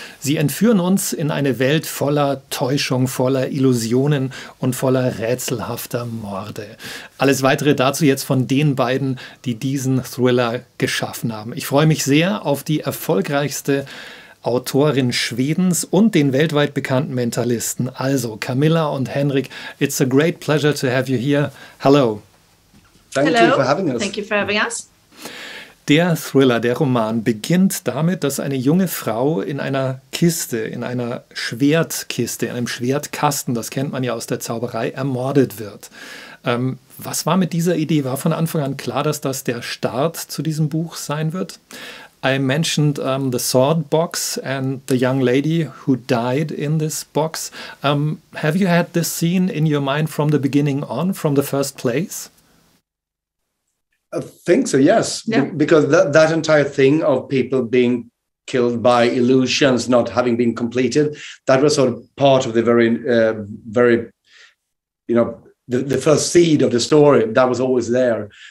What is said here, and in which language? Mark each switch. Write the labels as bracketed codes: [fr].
[de] Sie entführen uns in eine Welt voller Täuschung, voller Illusionen und voller rätselhafter Morde. Alles Weitere dazu jetzt von den beiden, die diesen Thriller geschaffen haben. Ich freue mich sehr auf die erfolgreichste Autorin Schwedens und den weltweit bekannten Mentalisten. Also Camilla und Henrik, [en] it's a great pleasure to have you here. Hello. Thank you for having us. Thank you for having us. [de] Der Thriller, der Roman, beginnt damit, dass eine junge Frau in einer Kiste, in einer Schwertkiste, in einem Schwertkasten, das kennt man ja aus der Zauberei, ermordet wird. Was war mit dieser Idee? War von Anfang an klar, dass das der Start zu diesem Buch sein wird? [en] I mentioned the sword box and the young lady who died in this box. Have you had this scene in your mind from the beginning on, from the first place? I think so, yes. Yeah. Because that entire thing of people being killed by illusions not having been completed, that was sort of part of the very, the first seed of the story that was always there.